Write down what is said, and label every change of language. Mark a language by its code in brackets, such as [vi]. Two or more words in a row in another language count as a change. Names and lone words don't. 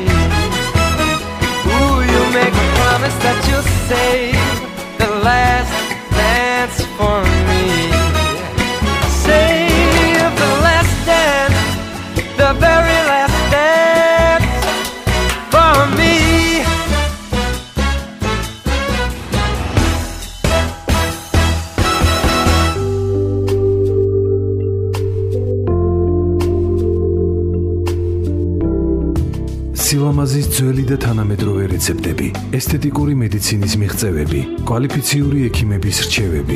[en] Ooh, you make a promise that you'll save the last dance for me. Save the last dance, the very last dance for me. [ka] სილამაზის ძველი და თანამედროვე რეცეპტები, ესთეტიკური მედიცინის მიღწევები, კვალიფიციური ექიმების რჩევები.